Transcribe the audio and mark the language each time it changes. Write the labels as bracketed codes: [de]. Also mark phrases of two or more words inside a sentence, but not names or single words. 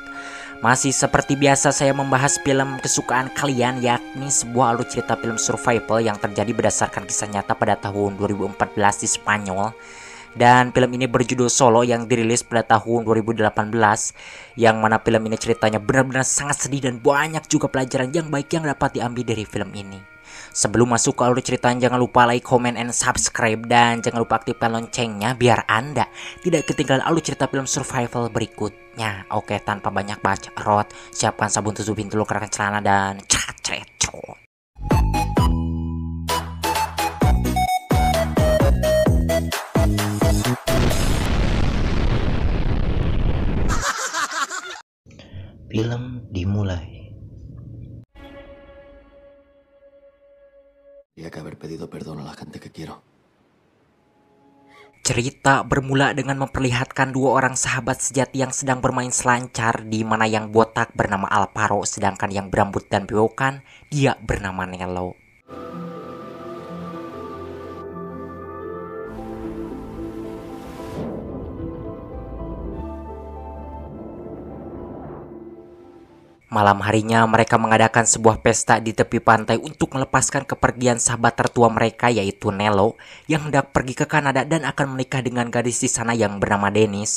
[id] Masih seperti biasa saya membahas film kesukaan kalian, yakni sebuah alur cerita film survival yang terjadi berdasarkan kisah nyata pada tahun 2014 di Spanyol. Dan film ini berjudul Solo yang dirilis pada tahun 2018, yang mana film ini ceritanya benar-benar sangat sedih dan banyak juga pelajaran yang baik yang dapat diambil dari film ini. Sebelum masuk ke alur ceritanya, jangan lupa [en] like, comment, and subscribe, [id] dan jangan lupa aktifkan loncengnya biar anda tidak ketinggalan alur cerita film survival berikutnya. Oke, tanpa banyak bacot, siapkan sabun tutup pintu, kenakan celana, dan cacret. Film dimulai. [es] Tendría que haber pedido perdón a la gente que quiero. [id] Cerita bermula dengan memperlihatkan dua orang sahabat sejati yang sedang bermain selancar, di mana yang botak bernama Alvaro sedangkan yang berambut dan bewokan dia bernama Nelo. Malam harinya mereka mengadakan sebuah pesta di tepi pantai untuk melepaskan kepergian sahabat tertua mereka, yaitu Nelo, yang hendak pergi ke Kanada dan akan menikah dengan gadis di sana yang bernama Dennis.